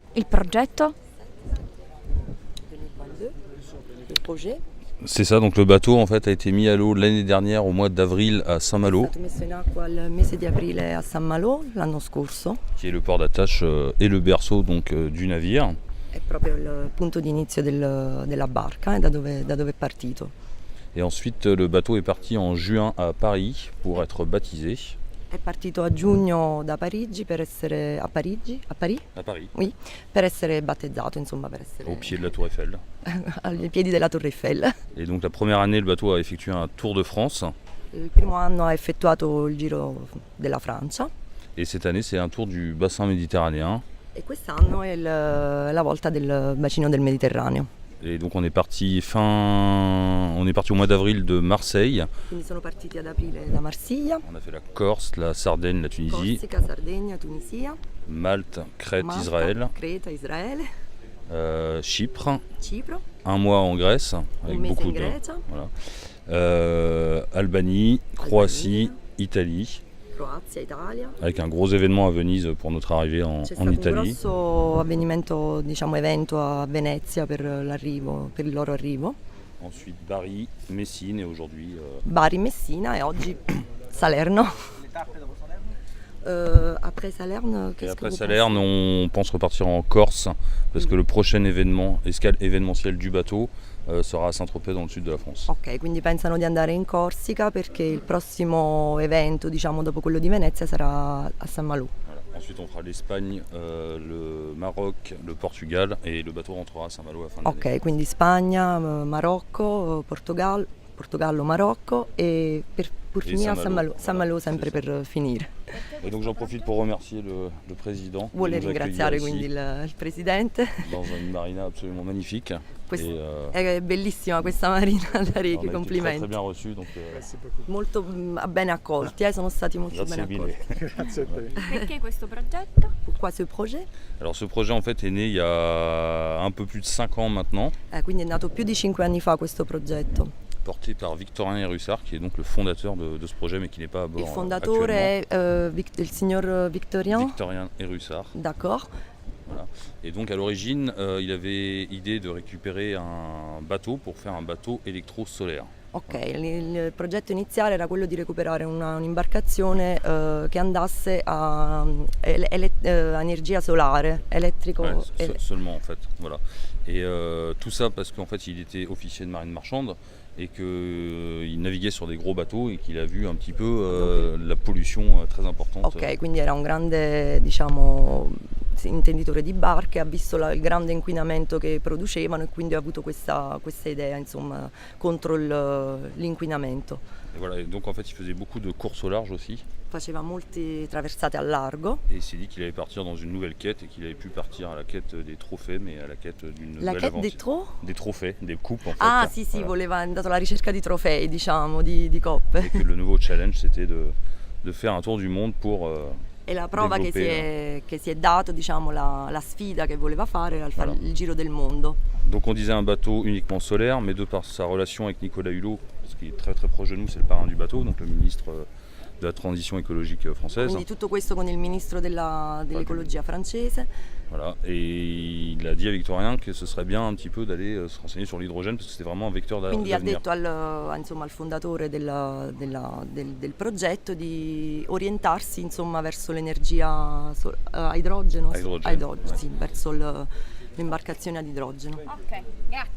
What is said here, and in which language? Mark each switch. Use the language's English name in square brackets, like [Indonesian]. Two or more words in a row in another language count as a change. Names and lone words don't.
[Italian] Il progetto? 2022, [French] le projet C'est ça, donc le bateau en fait a été mis à l'eau l'année dernière au mois d'avril à [Italian] è Saint-Malo, stato messo in acqua il mese di aprile a San Malo l'anno scorso. [French] qui est le port d'attache et le berceau donc du navire. [Italian] È proprio il punto di inizio della barca, da dove è partito. [French] Et ensuite le bateau est parti en juin à Paris pour être baptisé. [Italian] È partito a giugno da Parigi per essere a Parigi, a Parì? [French] À Paris, Oui, [Italian] per essere battezzato, insomma, per essere [French] au pied de la Tour Eiffel. [Italian] ai piedi della Torre Eiffel. [French] Et donc la première année, le bateau a effectué un tour de France. [Italian] Il primo anno ha effettuato il giro della Francia [French] Et cette année, c'est un tour du bassin méditerranéen. [Italian] e quest'anno è la volta del bacino del Mediterraneo. [French] Et donc on est parti au mois d'avril de Marseille. [Italian] Quindi sono partiti ad aprile da Marsiglia, [French] On a fait la Corse, la Sardaigne, la Tunisie, [Italian] Corsica, Sardegna, Tunisia, [French] Malte, Crète, [Italian] Malta, [French] Israël, [Italian] Creta, Israele, [French] Chypre, [Italian] Cipro, [French] un mois en Grèce [Italian] un [French] avec [Italian] mese [French] beaucoup [Italian] in [French] de [Italian] Grecia, [French] Albanie, Croatie, Italie, [Italian] Croazia, Italia. [French] avec un gros événement à Venise pour notre arrivée en [Italian] C'è stato un [French] Italie. [Italian] grosso avvenimento, diciamo evento a Venezia per il loro arrivo. [French] Ensuite Bari, Messine et aujourd'hui [Italian] Bari, Messina e oggi Salerno. [French] Après Salerno, et qu'est-ce que après vous Salerne, on pense repartir en Corse parce que le prochain escale événementielle du bateau sera à Saint-Tropez dans le sud de la France. [Italian] Ok, quindi pensano di andare in Corsica perché il prossimo evento, diciamo dopo quello di Venezia, sarà a San Malo. [French] Voilà. Ensuite on fera l'Espagne, le Maroc, le Portugal et le bateau rentrera à Saint-Malo à la fin de l'année. [Italian] Ok, quindi Spagna, Marocco, Portogallo, Marocco e per finire a Saint-Malo. San Malo sempre [French] C'est ça. [Italian] per finire. [French] Et donc j'en profite pour remercier le président. [Italian] Vuole [French] de nous accueillir [Italian] ringraziare [French] ici, [Italian] quindi il presidente. [French] dans une marina absolument magnifique. [Italian] Quest- [French] Et, [Italian] È bellissima questa marina [French] on [Italian] da [French] a Rechi, été très, très [Italian] complimenti. [French] bien reçus. Donc, [Italian] Molto ben accolti, sono stati molto ben grazie mille. accolti. Grazie a te. Perché questo progetto? [French] Pourquoi ce projet? Alors ce projet en fait est né il y a un peu plus de 5 ans maintenant, [Italian] Quindi è nato più di 5 anni fa questo progetto. [French] porté par Victorien Hérussard qui est donc le fondateur de ce projet mais qui n'est pas à bord [Italian] Il fondatore è il signor Victorien, Victorien Hérussard. [French] d'accord? Voilà. Et donc à l'origine il avait idée de récupérer un bateau pour faire un bateau électro-solaire. [Italian] Ok, il progetto iniziale era quello di recuperare un'imbarcazione che andasse a energia solare, elettrico. [French] Ouais, seulement en fait. Voilà. Et tout ça parce qu'en fait il était officier de marine marchande et qu'il naviguait sur des gros bateaux et qu'il a vu un petit peu la pollution très importante. [Italian] Ok, quindi era un grande, diciamo, intenditore di barche, ha visto il grande inquinamento che producevano e quindi ha avuto questa idea, insomma, contro l'inquinamento. [French] Et voilà. Et donc en fait il faisait beaucoup de courses au large aussi. [Italian] Faceva molte traversate al largo. [French] Et il s'est dit qu'il allait partir dans une nouvelle quête et qu'il allait plus partir à la quête des trophées mais à la quête d'une La nouvelle quête aventure. des Des trophées, des coupes en fait. [Italian] Ah sì, [French] Voilà. [Italian] voleva, è andato alla ricerca di trofei, diciamo, di coppe. [French] Et que le nouveau challenge c'était de faire un tour du monde pour [Italian] E la prova che si è dato, diciamo, la sfida che voleva fare era fare [French] Voilà. [Italian] il giro del mondo. [French] Donc on disait un bateau uniquement solaire, mais de par sa relation avec Nicolas Hulot, parce qu'il est très très proche de nous, c'est le parrain du bateau, donc le ministre de la transition écologique française. [Italian] Quindi tutto questo con il ministro dell'ecologia francese. [French] Voilà. Et il a dit à Victorien que ce serait bien un petit peu d'aller se renseigner sur l'hydrogène parce que c'était vraiment un vecteur [Italian] Quindi ha [French] d'avenir. [Italian] detto insomma, al fondatore del progetto di orientarsi, insomma, verso l'energia a idrogeno, A idrogeno, sì, verso l'imbarcazione ad idrogeno. Ok, grazie.